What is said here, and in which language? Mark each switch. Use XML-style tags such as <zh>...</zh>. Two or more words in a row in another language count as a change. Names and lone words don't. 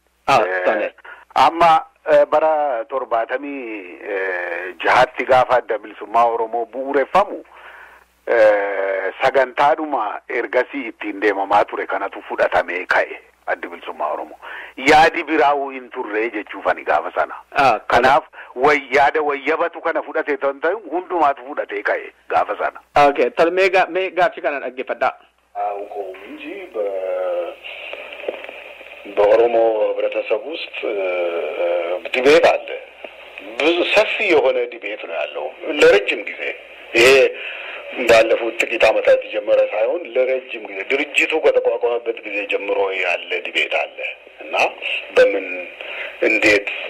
<om>Amma bara 76 gaafa adda bilisummaa Oromoo bu'uureffamu sagantaadhuma ergasii ittiin deemamaa ture kanatu fudhatamee ka'e adda bilisummaa Oromoo. Yaadi biraa'uu hin turre jechuufani gaafa sana. Kanaaf yaada wayyabatu kana fudhate ta'e hundumaatu fudhatee ka'e gaafa sana. Okay, mee gaaffii kana dhaggeeffadhaa.</om> <am>እንጂ በኦሮሞ ህብረተሰብ ውስጥ ዲቤት አለ። ብዙ ሰፊ የሆነ ዲቤት ነው ያለው ለረጅም ጊዜ። ይሄ ባለፉት ጥቂት ዓመታት የጀመረ ሳይሆን ለረጅም ጊዜ ድርጅቱ ከተቋቋመበት ጊዜ ጀምሮ ያለ ዲቤት አለ እና በምን እንዴት</am>